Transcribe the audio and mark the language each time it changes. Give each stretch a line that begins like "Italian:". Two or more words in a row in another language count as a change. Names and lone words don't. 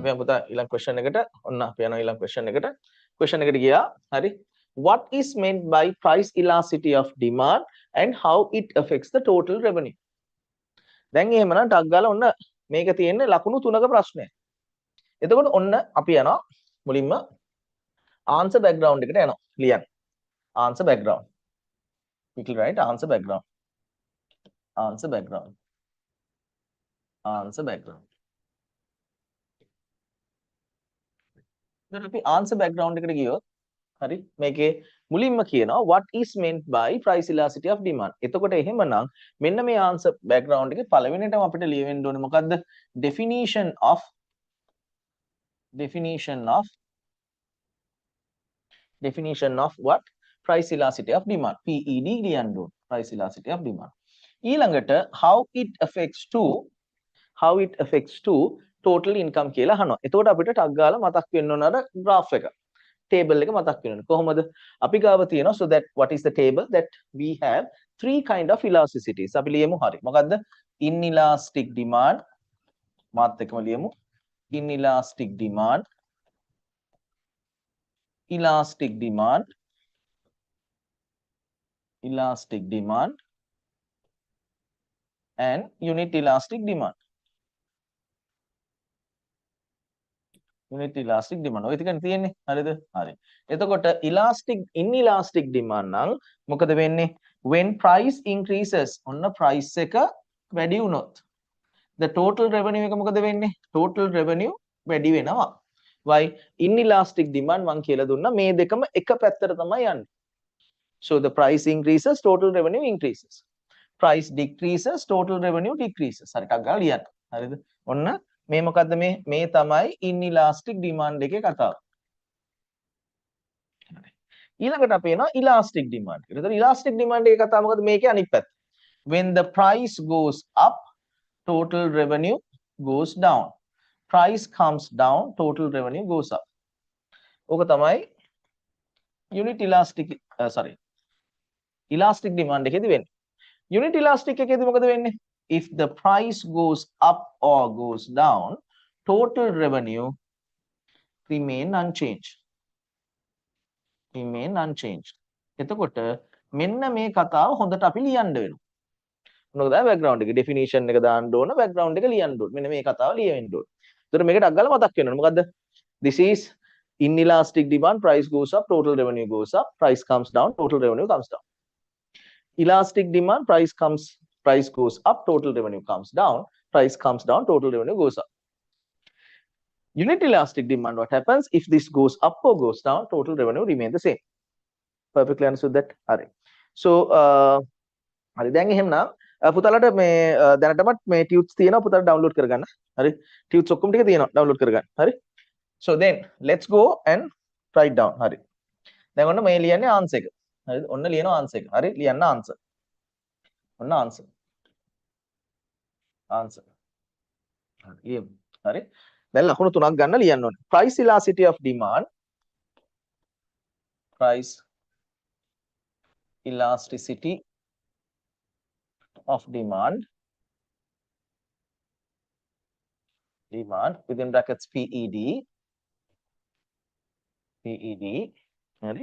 Sinhala: පුතා ඊළඟ question එකට ඔන්න අපි යනවා ඊළඟ question එකට. question එකට ගියා. හරි.
English: What is meant by price elasticity of demand and how it affects the total revenue?
Sinhala: දැන් එහෙමනම් ටක් ගාලා ඔන්න මේක තියෙන්නේ ලකුණු 3ක ප්‍රශ්නයක්. එතකොට ඔන්න අපි යනවා මුලින්ම
English: answer background
Sinhala: එකට යනවා. ලියන්න.
English: answer background. quickly write answer background. answer background. answer background.
Sinhala: දැන් අපි
English: answer background
Sinhala: එකට ගියොත් හරි මේකේ මුලින්ම කියනවා
English: what is meant by price elasticity of demand.
Sinhala: එතකොට එහෙමනම් මෙන්න මේ
English: answer background
Sinhala: එකේ පළවෙනිටම අපිට ලියවෙන්න ඕනේ මොකද්ද?
English: definition of what? Price elasticity of demand.
Sinhala: PED ලියන්න ඕනේ.
English: price elasticity of demand.
Sinhala: ඊළඟට
English: how it affects to total income
Sinhala: කියලා අහනවා. එතකොට අපිට ටක් ගාලා මතක් වෙන්න ඕන අර graph එක. table එක මතක් වෙනවා. කොහොමද? අපි ගාව තියෙනවා
English: so that what is the table that we have three kind of elasticities.
Sinhala: අපි ලියමු හරි. මොකද්ද?
English: inelastic demand
Sinhala: මාත් එක්කම ලියමු.
English: inelastic demand, elastic demand, and unit elastic demand. unit elastic demand.
Sinhala: ඔය ටිකනේ තියෙන්නේ. හරිද? හරි. එතකොට
English: inelastic demand
Sinhala: නම් මොකද වෙන්නේ?
English: when price increases
Sinhala: ඔන්න price එක වැඩි වුණොත්
English: the total revenue
Sinhala: එක මොකද වෙන්නේ?
English: total revenue
Sinhala: වැඩි වෙනවා. why?
English: inelastic demand
Sinhala: මං කියලා දුන්නා මේ දෙකම එක පැත්තට තමයි යන්නේ.
English: so the price increases, total revenue increases. price decreases, total revenue decreases.
Sinhala: හරි ටක් ගාලා ලියන්න. හරිද? ඔන්න මේ මොකද්ද මේ තමයි
English: inelastic demand
Sinhala: එකේ කතාව. ඊළඟට අපි එනවා
English: elastic demand.
Sinhala: ඒතර
English: elastic demand
Sinhala: එකේ කතාව මොකද මේකේ අනිත් පැත්ත.
English: when the price goes up, total revenue goes down. price comes down, total revenue goes up.
Sinhala: ඕක තමයි
English: elastic demand
Sinhala: එකේදී වෙන්නේ.
English: unit elastic
Sinhala: එකේදී මොකද වෙන්නේ?
English: if the price goes up or goes down, total revenue remain unchanged.
Sinhala: එතකොට මෙන්න මේ කතාව හොඳට අපි ලියන්න වෙනවා. මොකද background එකේ definition එක දාන්න ඕන, background එක ලියන්න ඕන. මෙන්න මේ කතාව ලියවෙන්න ඕන. ඒතර මේකට අග්ගලා මතක් වෙනවා. මොකද්ද?
English: this is inelastic demand, price goes up, total revenue goes up, price comes down, total revenue comes down. elastic demand, price goes up, total revenue comes down, price comes down, total revenue goes up. unit elastic demand, what happens if this goes up or goes down, total revenue remain the same. Perfectly understood that?
Sinhala: හරි. so හරි දැන් එහෙමනම් පුතාලට මේ දැනටමත් මේ tubes තියෙනවා පුතාලට download කරගන්න. හරි. tubes ඔක්කොම ටික තියෙනවා download කරගන්න. හරි.
English: so then let's go and write down.
Sinhala: හරි. දැන් ඔන්න මේ ලියන්නේ answer එක. හරිද? ඔන්න ලියනවා answer එක. හරි ලියන්න answer. ඔන්න answer. හරි. හරි. දැන් ලකුණු තුනක් ගන්න ලියන්න ඕනේ.
English: price elasticity of demand. price elasticity of demand within brackets PED right?